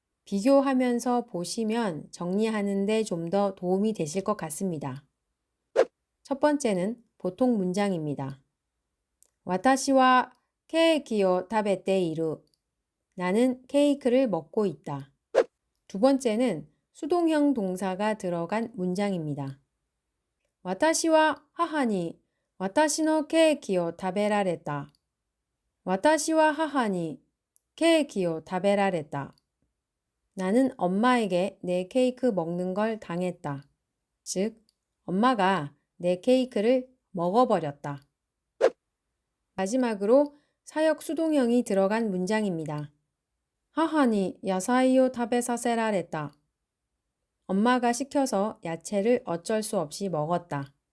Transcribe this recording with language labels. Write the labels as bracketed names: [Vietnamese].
[Korean] 비교하면서 보시면 정리하는데 좀 더 도움이 되실 것 같습니다. 첫 번째는 보통 문장입니다. [Japanese] 와타시와 케이키오 타베테 이루. [Korean] 나는 케이크를 먹고 있다. 두 번째는 수동형 동사가 들어간 문장입니다. [Japanese] 私は母に私のケーキを食べられた。私は母にケーキを食べられた. [Korean] 나는 엄마에게 내 케이크 먹는 걸 당했다. 즉, 엄마가 내 케이크를 먹어버렸다. 마지막으로 사역 수동형이 들어간 문장입니다. [Japanese] 母に野菜を食べさせられた. [Korean] 엄마가 시켜서 야채를 어쩔 수 없이 먹었다.